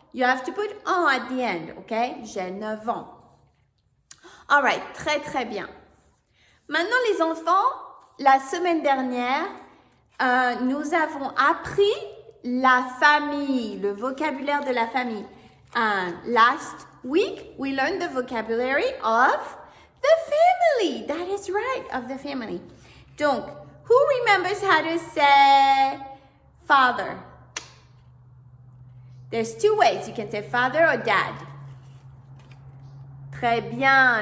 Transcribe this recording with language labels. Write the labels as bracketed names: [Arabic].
[English] You have to put en at the end, okay? [French] J'ai 9 ans. [English] All right, [French] très très bien. Maintenant les enfants, la semaine dernière, nous avons appris la famille, le vocabulaire de la famille. [English] Last week, we learned the vocabulary of the family. That is right, of the family. Donc, who remembers how to say father? There's two ways. You can say father or dad. [French] Très bien.